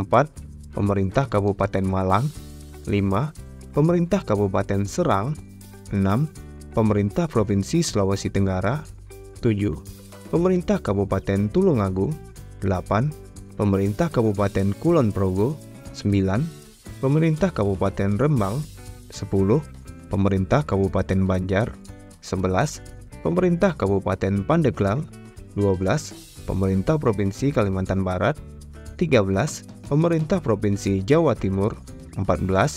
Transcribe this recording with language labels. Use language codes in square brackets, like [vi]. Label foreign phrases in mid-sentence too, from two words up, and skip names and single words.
[id] Pemerintah Kabupaten Malang, 5. Pemerintah Kabupaten Serang, 6. Pemerintah Provinsi Sulawesi Tenggara, 7. Pemerintah Kabupaten Tulungagung, 8. Pemerintah Kabupaten Kulon Progo, 9. Pemerintah Kabupaten Rembang, 10. Pemerintah Kabupaten Banjar, 11. Pemerintah Kabupaten Pandeglang, 12. Pemerintah Provinsi Kalimantan Barat, 13. Pemerintah Provinsi Jawa Timur, 14.